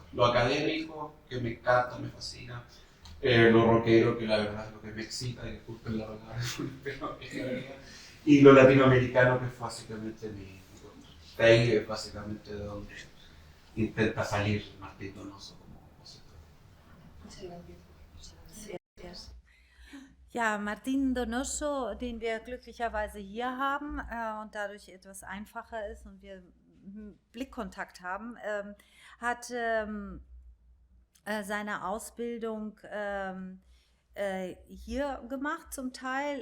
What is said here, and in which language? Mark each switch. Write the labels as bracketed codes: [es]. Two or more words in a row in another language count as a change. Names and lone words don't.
[es] Lo académico, que me encanta, me fascina, lo rockero, que la verdad es lo que me excita, y disculpen la palabra, pero es la verdad, y lo latinoamericano, que es básicamente mi de ahí es básicamente de donde intenta salir Martín Donoso como compositor. Muchas gracias. [de] Ja, Martin Donoso, den wir glücklicherweise hier haben und dadurch etwas einfacher ist und wir Blickkontakt haben, hat seine Ausbildung hier gemacht zum Teil.